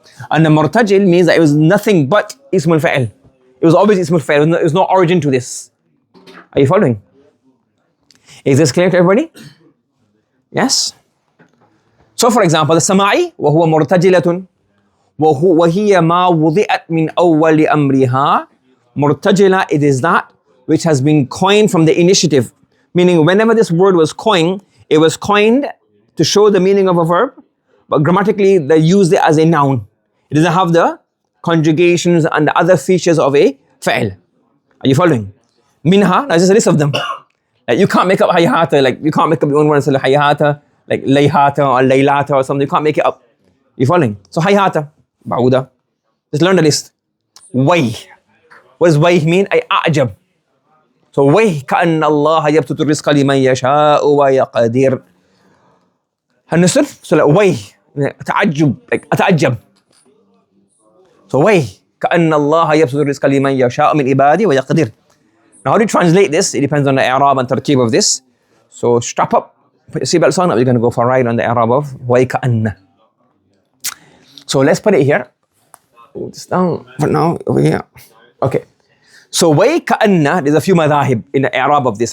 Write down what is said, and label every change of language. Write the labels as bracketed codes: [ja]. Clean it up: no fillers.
[en] And the murtajil means that it was nothing but ismul fa'il. It was always ismul fa'il. There was no origin to this. Are you following? Is this clear to everybody? Yes? So for example, the sama'i, [ar] وَهُوَ مُرْتَجِلَةٌ وهي ما وضعت من أول أمرها مرتجلة. [en] It is that which has been coined from the initiative. Meaning whenever this word was coined, it was coined to show the meaning of a verb, but grammatically they used it as a noun. It doesn't have the conjugations and the other features of a fa'il. Are you following? Minha, that's just a list of them. Like you can't make up hayata, like you can't make up your own words like hayata, like layhata or laylata or something. You can't make it up. You following? So hayata, ba'uda. Just learn the list. Way. What does way mean? Ay a'jab. [ar] So way كأن الله يبسط الرزق لمن يشاء ويقدر. [en] Understood? So like way, تعجب, like أتعجب. [ar] So way كأن الله يبسط الرزق لمن يشاء من عباده ويقدر. [en] Now how do you translate this? It depends on the i'rab and tarkib of this. So strap up, put your seatbelts on. We're going to go for a ride on the i'rab of way كأن. So let's put it here. Put this down for now over here. Okay. So way كأن, there's a few madhahib in the i'rab of this.